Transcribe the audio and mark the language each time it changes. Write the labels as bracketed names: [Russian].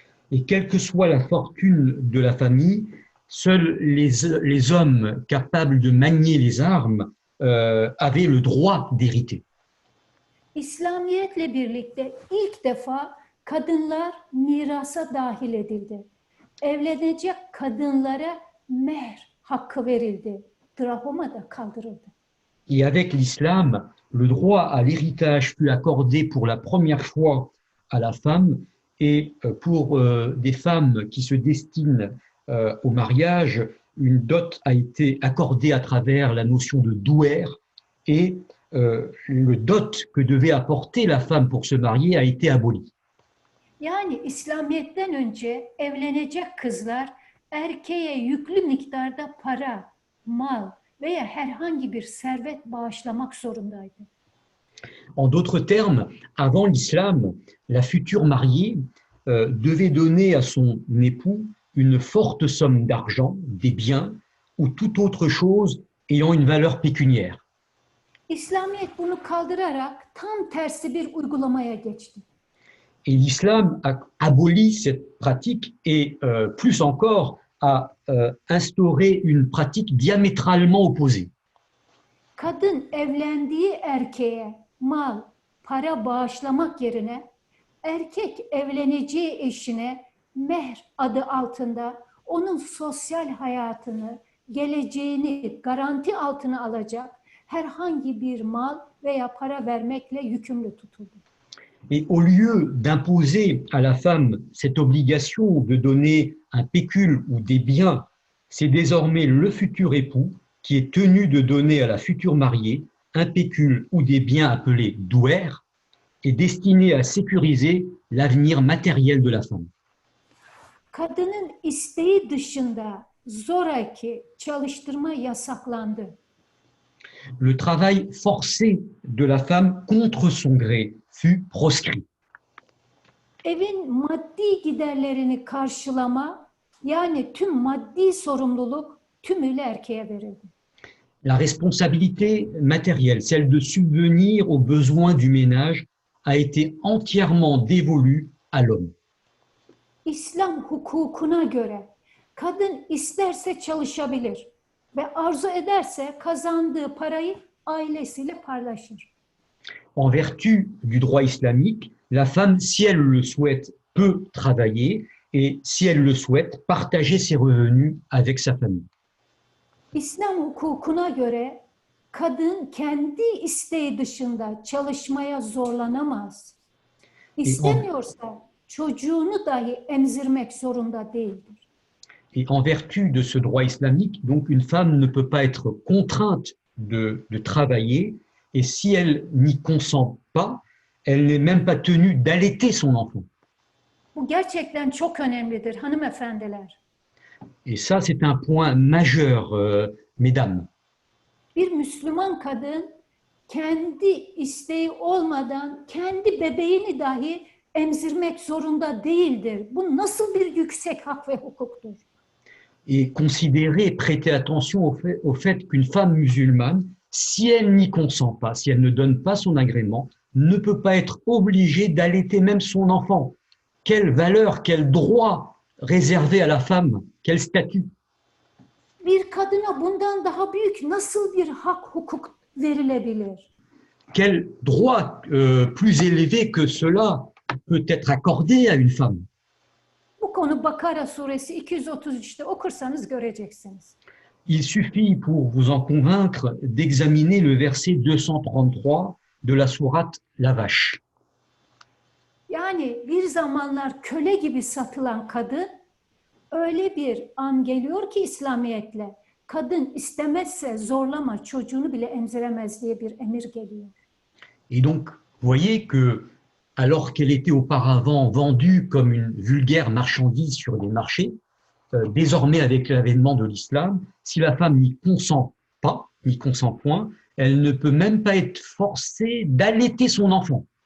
[French] Et quelle que soit la fortune de la famille, seuls les hommes capables de manier les armes avaient le droit d'hériter. [Turkish] İslamiyetle birlikte ilk defa kadınlar mirasa dahil edildi. Evlenecek kadınlara mehr hakkı verildi. Drahoma da kaldırıldı. [French] Et avec l'islam, le droit à l'héritage fut accordé pour la première fois à la femme et pour des femmes qui se destinent au mariage, une dot a été accordée à travers la notion de douer et le dot que devait apporter la femme pour se marier a été aboli. [Turkish] Yani İslamiyet'ten önce evlenecek kızlar erkeğe yüklü miktarda para, mal veya herhangi bir servet bağışlamak zorundaydı. [French] En d'autres termes, avant l'islam, la future mariée devait donner à son époux une forte somme d'argent, des biens ou toute autre chose ayant une valeur pécuniaire. [Turkish] İslamiyet bunu kaldırarak tam tersi bir uygulamaya geçti. [French] Et l'islam a aboli cette pratique et plus encore a instauré une pratique diamétralement opposée. [Turkish] Kadın evlendiği erkeğe mal, para bağışlamak yerine erkek evleneceği eşine mehr adı altında onun sosyal hayatını, geleceğini garanti altına alacak herhangi bir mal veya para vermekle yükümlü tutuldu. [French] Et au lieu d'imposer à la femme cette obligation de donner un pécule ou des biens, c'est désormais le futur époux qui est tenu de donner à la future mariée un pécule ou des biens appelés douer est destiné à sécuriser l'avenir matériel de la femme. [Turkish] Kadının isteği dışında zoraki çalıştırma yasaklandı. [French] Le travail forcé de la femme contre son gré fut proscrit. [Turkish] Evin maddi giderlerini karşılama, yani tüm maddi sorumluluk tümüyle erkeğe verildi. [French] La responsabilité matérielle, celle de subvenir aux besoins du ménage, a été entièrement dévolue à l'homme. [Turkish] İslam hukukuna göre kadın isterse çalışabilir ve arzu ederse kazandığı parayı ailesiyle paylaşır. [French] En vertu du droit islamique, la femme, si elle le souhaite, peut travailler et si elle le souhaite, partager ses revenus avec sa famille. [Turkish] İslam hukukuna göre kadın kendi isteği dışında çalışmaya zorlanamaz. İstemiyorsa çocuğunu dahi emzirmek zorunda değildir. [French] Et en vertu de ce droit islamique, donc une femme ne peut pas être contrainte de travailler et si elle n'y consent pas, elle n'est même pas tenue d'allaiter son enfant. [Turkish] Bu gerçekten çok önemlidir hanımefendiler. [French] Et ça, c'est un point majeur, mesdames. [Turkish] Bir Müslüman kadın kendi isteği olmadan kendi bebeğini dahi emzirmek zorunda değildir. Bu nasıl bir yüksek hak ve hukuktur? [French] Et considérer, prêter attention au fait qu'une femme musulmane, si elle n'y consent pas, si elle ne donne pas son agrément, ne peut pas être obligée d'allaiter même son enfant. Quelle valeur, quel droit réservé à la femme, quel statut. [Turkish] Bir kadına bundan daha büyük nasıl bir hak, hukuk verilebilir? [French] Quel droit plus élevé que cela peut être accordé à une femme? [Turkish] Bu konu Bakara suresi 233'te okursanız göreceksiniz. [French] Il suffit pour vous en convaincre d'examiner le verset 233 de la sourate La Vache. [Turkish] Yani bir zamanlar köle gibi satılan kadın öyle bir an geliyor ki İslamiyetle kadın istemezse zorlama çocuğunu bile emziremez diye bir emir geliyor. [French] Et donc, vous voyez que, alors qu'elle était auparavant vendue comme une vulgaire marchandise sur les marchés, désormais avec l'avènement de l'islam, si la femme n'y consent pas, n'y consent point, elle ne peut même pas être forcée d'allaiter son enfant.